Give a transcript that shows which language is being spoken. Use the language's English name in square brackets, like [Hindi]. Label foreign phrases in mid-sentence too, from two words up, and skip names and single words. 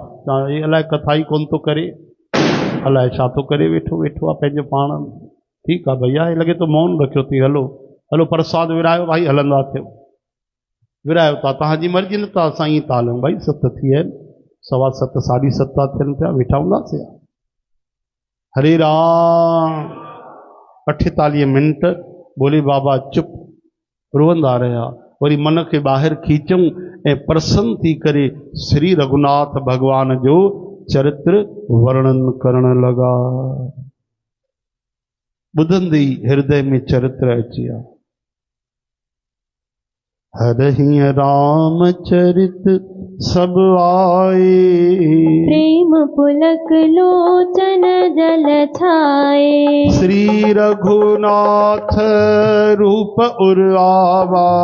[Sindhi] तव्हां हे अलाए कथा ई कोन थो करे, अलाए छा थो करे, वेठो वेठो आहे पंहिंजो पाण। ठीकु आहे भैया, हे लॻे थो मौन रखियो थी। हलो हलो प्रसाद विरायो भाई, हलंदा थियो। विरायो था, तव्हांजी मर्ज़ी, न त असां ईअं था हलूं। भाई 7 थी आहिनि, 7:15 7:30 थियनि पिया, वेठा हूंदासीं। हरे राम। 48 मिंट बोले बाबा चुप, रोअंदा रहिया। वरी मन खे ॿाहिरि खीचऊं ऐं प्रसन्न थी करे श्री रघुनाथ भगवान जो चरित्र वर्णन करण लगा। ॿुधंदे ई हृदय में चरित्र अची विया। [Awadhi] हरहि रामचरित सब आए, प्रेम पुलक लोचन जल छाए। श्री रघुनाथ रूप उर आवा,